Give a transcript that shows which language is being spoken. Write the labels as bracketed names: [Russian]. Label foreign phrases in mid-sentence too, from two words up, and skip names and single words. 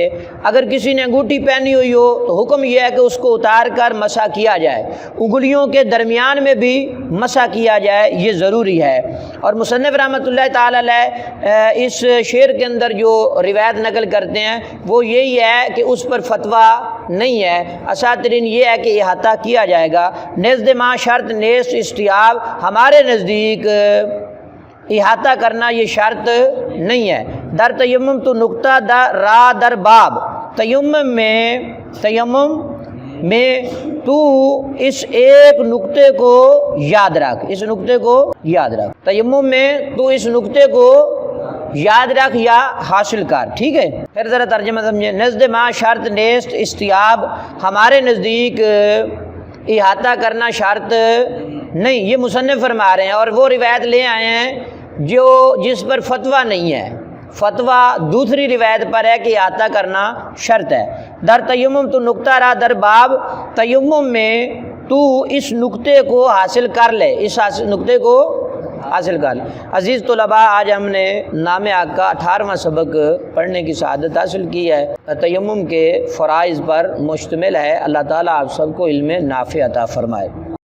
[Urdu] اگر کسی نے انگوٹھی پہنی ہوئی ہو تو حکم یہ ہے کہ اس کو اتار کر مسح کیا جائے، انگلیوں کے درمیان میں بھی مسح کیا جائے، یہ ضروری ہے۔ اور مصنف رحمۃ اللہ تعالی علیہ اس شعر کے اندر جو روایت نقل کرتے ہیں وہ یہی ہے کہ اس پر فتویٰ نہیں ہے، اساترین یہ ہے کہ احاطہ کیا جائے گا۔ [Persian] نزد ما شرط نیست استیاب، [Urdu] ہمارے نزدیک احاطہ کرنا یہ شرط نہیں ہے۔ [Persian] در تیمم تو نقطہ را در باب، [Urdu] تیمم میں تو اس ایک نقطے کو یاد رکھ، اس نقطے کو یاد رکھ، تیمم میں تو اس نقطے کو یاد رکھ یا حاصل کر، ٹھیک ہے۔ پھر ذرا ترجمہ سمجھیں۔ [Persian] نزد ما شرط نیست استیاب، [Urdu] ہمارے نزدیک احاطہ کرنا شرط نہیں، یہ مصنف فرما رہے ہیں، اور وہ روایت لے آئے ہیں جس پر فتویٰ نہیں ہے، فتویٰ دوسری روایت پر ہے کہ احاطہ کرنا شرط ہے۔ [Persian] در تیمم تو نقطہ را در باب، [Urdu] تیمم میں تو اس نقطے کو حاصل کر لے، اس نقطے کو حاصل کر لے۔ عزیز طلباء، آج ہم نے نام آقا کا 18واں سبق پڑھنے کی سعادت حاصل کی ہے، تیمم کے فرائض پر مشتمل ہے۔ اللہ تعالیٰ آپ سب کو علم نافع عطا فرمائے۔